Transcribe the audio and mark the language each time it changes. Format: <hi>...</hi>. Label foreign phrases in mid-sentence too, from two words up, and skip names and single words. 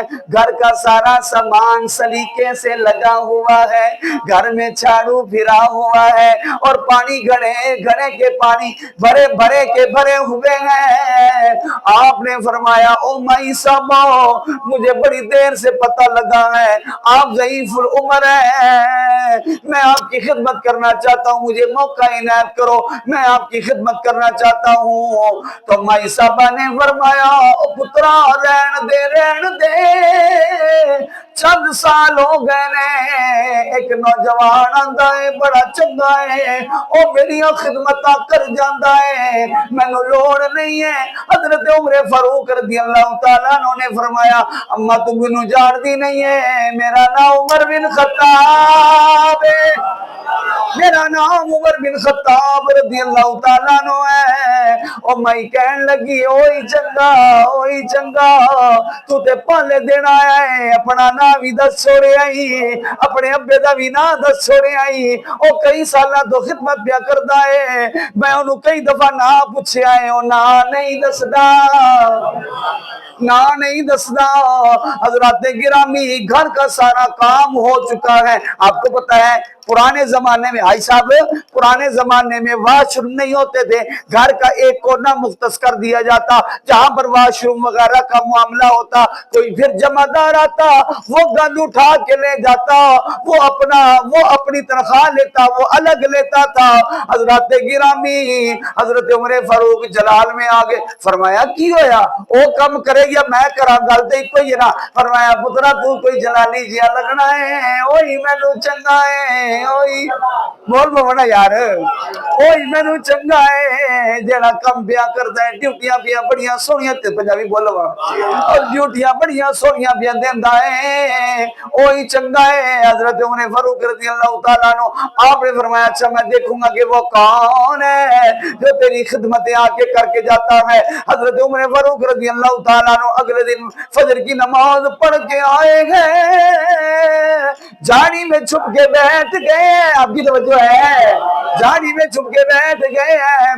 <ur>گھر کا سارا سامان سلیقے سے لگا ہوا ہے، گھر میں جھاڑو پھرا ہوا ہے، اور پانی گھڑے گھڑے کے پانی بھرے بھرے کے بھرے ہوئے ہیں. آپ نے فرمایا او مائی صاحب، مجھے بڑی دیر سے پتا لگا ہے آپ ضعیف العمر ہے، میں آپ کی خدمت کرنا چاہتا ہوں، مجھے موقع عنایت کرو، میں آپ کی خدمت کرنا چاہتا ہوں.</ur> <pa>تو مائی صاحبہ نے فرمایا او پترا رہن دے، چند سال ہو گئے نے، اک نوجوان آندا اے بڑا چنگا اے، او میری خدمت کر جاندا اے، مینوں لوڑ نہیں اے.</pa> <ur>حضرت عمر فاروق</ur> <ar>رضي الله تعالى عنه</ar> <ur>نے فرمایا</ur> <pa>اماں توں مینوں جاندی نہیں اے,</pa> <ur>میرا نام عمر بن خطاب ہے، میرا نام عمر بن خطاب</ur> <ar>رضي الله تعالى عنه</ar> <ur>है।</ur> <pa>او مائی کہن لگی اوئی چنگا توں تے پہلے دن آیا ایں، اپنا ناں وی دس چھوڑ آئی، اپنے ابے دا وی ناں دس چھوڑ آئی. او کئی سال توں خدمت پیا کردا اے، میں اوہنوں کئی دفعہ ناں پچھیا اے، او ناں نہیں دسدا، ناں نہیں دسدا.</pa> <ur>حضرت گرامی گھر کا سارا کام ہو چکا ہے. آپ کو پتا ہے پرانے زمانے میں بھائی صاحب، پرانے زمانے میں واش روم نہیں ہوتے تھے، گھر کا ایک کونا مختص کر دیا جاتا، جہاں پر واش روم وغیرہ کا معاملہ ہوتا، کوئی پھر جمعدار آتا، وہ گند اٹھا کے لے جاتا، وہ اپنی تنخواہ لیتا، وہ الگ لیتا تھا. حضرت گرامی حضرت عمر فاروق جلال میں آگے فرمایا کی ہویا,</ur> <pa>او کم کرے گا میں کراں، گل تو اکو ہی اے نا. فرمایا پترا توں کوئی جلالی جیہا لگنا ایں، اوہی مینوں چنگا اے، اوہی بول بنا یار، اوہی مینوں چنگا اے، جیہڑا کم پیا کردا اے، ڈیوٹیاں پیا بڑیاں سوہنیاں، تے پنجابی بولوا، اور ڈیوٹیاں بڑیاں سوہنیاں پیا دیندا اے، اوہی چنگا اے.</pa> <ur>حضرت عمر فاروق</ur> <ar>رضي الله تعالى عنه</ar> <ur>آپ نے فرمایا اچھا میں دیکھوں گا کہ وہ کون ہے جو تیری خدمتیں آ کے کر کے جاتا ہے. حضرت عمر فاروق</ur> <ar>رضي الله تعالى عنه</ar> <ur>اگلے دن فجر کی نماز پڑھ کے آئے ہیں، جھاڑی میں چھپ کے بیٹھ گئے، آپ کی توجہ ہے، جھاڑی میں چھپ کے بیٹھ گئے ہیں.</ur>